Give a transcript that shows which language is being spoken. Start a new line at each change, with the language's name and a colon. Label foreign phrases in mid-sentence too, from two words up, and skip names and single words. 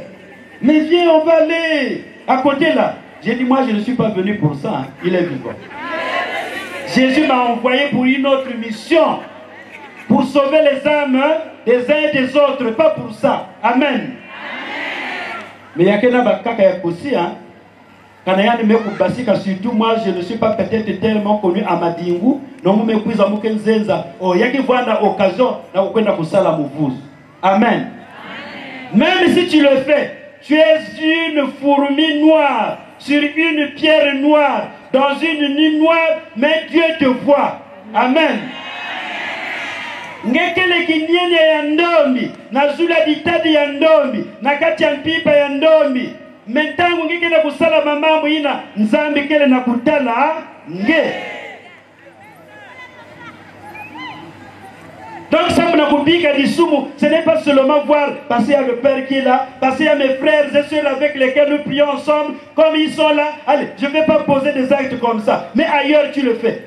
French: Mais viens, on va aller à côté là. J'ai dit, moi je ne suis pas venu pour ça. Hein. Il est vivant. Jésus m'a envoyé pour une autre mission. Pour sauver les âmes des uns et des autres. Pas pour ça. Amen. Mais il y a quelqu'un qui a aussi, hein. Surtout moi je ne suis pas peut-être tellement connu à Madingu
Kituba (Democratic Republic of Congo): non me kuiza mukenzenza oh yaki vanda occasion na kwenda kusala muvuzi.
French: Amen. Même si tu le fais, tu es une fourmi noire sur une pierre noire dans une nuit noire, mais Dieu te voit. Amen.
Kituba (Democratic Republic of Congo): Ngekele kinyene ya ndombi na zula ditadi ya ndombi na kati ya mpipa ya ndombi. Mentangu ngike na kusala mamambo ina nzambi kele na kutala nge.
French: Donc ça m'a coupé du soumou, ce n'est pas seulement voir passer à le Père qui est là, passer à mes frères et sœurs avec lesquels nous prions ensemble, comme ils sont là. Allez, je ne vais pas poser des actes comme ça, mais ailleurs tu le fais.